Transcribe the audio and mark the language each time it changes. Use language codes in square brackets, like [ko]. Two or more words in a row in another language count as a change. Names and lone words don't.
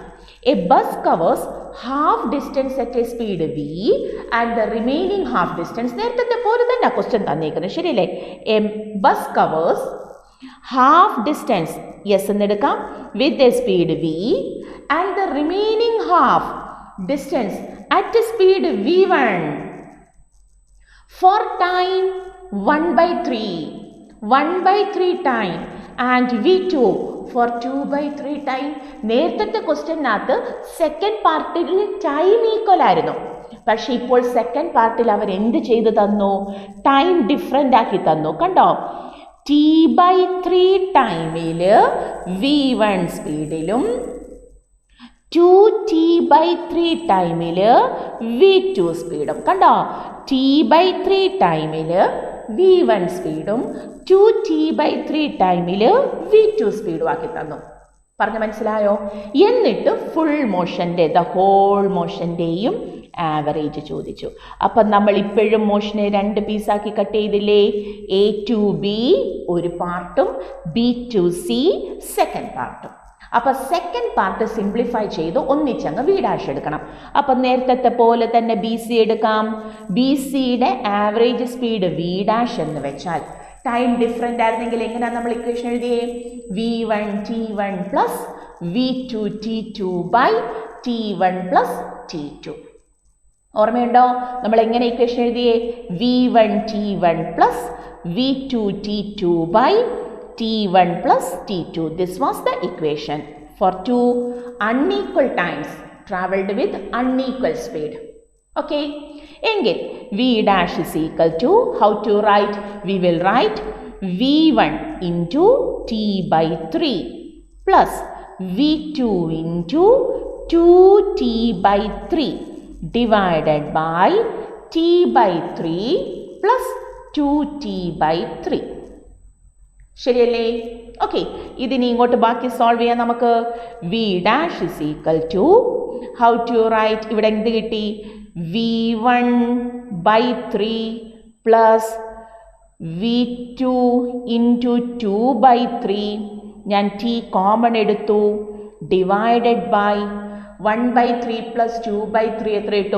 [en] a bus covers half distance at a speed v and the remaining half distance, [ml] നേരത്തെ പോലെ തന്നെ ക്വസ്റ്റ്യൻ തന്നേക്കുന്നത്, ശരിയല്ലേ? [en] a bus covers half distance, yes എന്നെടുക്കാം, with a speed v and the remaining half distance at speed v1 for time 1/3 time and v2 for 2/3 time. [ml] നേരത്തെ ക്വസ്റ്റ്യനകത്ത് [en] second partil time equal [ml] ആയിരുന്നു. പക്ഷെ ഇപ്പോൾ [en] second partil [ml] അവർ എന്ത് ചെയ്ത് തന്നു? [en] time different [ml] ആക്കി തന്നു. കണ്ടോ? t/3 ടൈമിൽ v1 സ്പീഡിലും 2t/3 ടൈമിൽ v2 സ്പീഡും. കണ്ടോ? t/3 ടൈമിൽ v1 സ്പീഡും 2t/3 ടൈമിൽ v2 സ്പീഡും ആക്കി തന്നു. പറഞ്ഞ് മനസ്സിലായോ? എന്നിട്ട് [en] full motionte, the whole motionteyum average [ml] ചോദിച്ചു. അപ്പം നമ്മൾ ഇപ്പോഴും മോഷനെ 2 പീസാക്കി കട്ട് ചെയ്തില്ലേ? [en] a to b ഒരു പാർട്ടും b to c second partum. [ml] അപ്പം [en] second part simplify [ml] ചെയ്ത് ഒന്നിച്ചങ്ങ് v' എടുക്കണം. അപ്പം നേരത്തെ പോലെ തന്നെ ബി സി എടുക്കാം. ബി സിയുടെ [en] average speed [ml] v' എന്ന് വെച്ചാൽ [en] time different [ml] ആയിരുന്നെങ്കിൽ എങ്ങനെയാണ് നമ്മൾ ഇക്വേഷൻ എഴുതിയേ? [en] v1 t1 plus v2 t2 by t1 plus t2. [ml] ഓർമ്മയുണ്ടോ? നമ്മൾ എങ്ങനെ ഇക്വേഷൻ എഴുതിയേ? [en] v1 t1 plus v2 t2 by t1 plus t2. This was the equation for two unequal times traveled with unequal speed. Okay, engil v dash is equal to, how to write? We will write v1 into t by 3 plus v2 into 2t by 3 divided by t by 3 plus 2t by 3. [ml] ശരിയല്ലേ? [en] ഓക്കെ, [ml] ഇതിനി ഇങ്ങോട്ട് ബാക്കി സോൾവ് ചെയ്യാൻ നമുക്ക് [en] v dash is equal to, how to write? [ml] ഇവിടെ എന്ത് കിട്ടി? [en] v1/3 plus v2 into 2/3, [ml] ഞാൻ t കോമൺ എടുത്തു, [en] divided by 1/3 plus 2/3 [ml] എത്ര കിട്ടും?